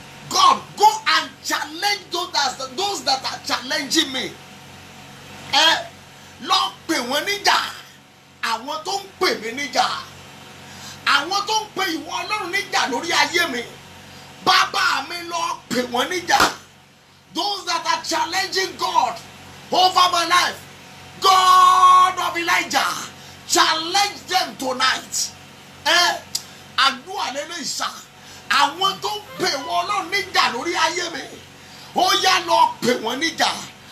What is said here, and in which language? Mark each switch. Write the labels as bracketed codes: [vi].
[en] God, go and challenge those that are challenging me. [yo] Ẹ lọ pè wọ́n níjà, àwọn tó ń pè mí níjà, àwọn tó ń pè ìwọ Ọlọ́run níjà lórí ayé mi. Bàbá mi lọ pè wọ́n níjà. [en] Those that are challenging God over my life, God of Elijah, challenge them tonight. [yo] Àdúrà lélẹ̀ ìṣà, àwọn tó ń pè wọ́n Ọlọ́run níjà lórí ayé mi, ó yá lọ pè wọ́n níjà.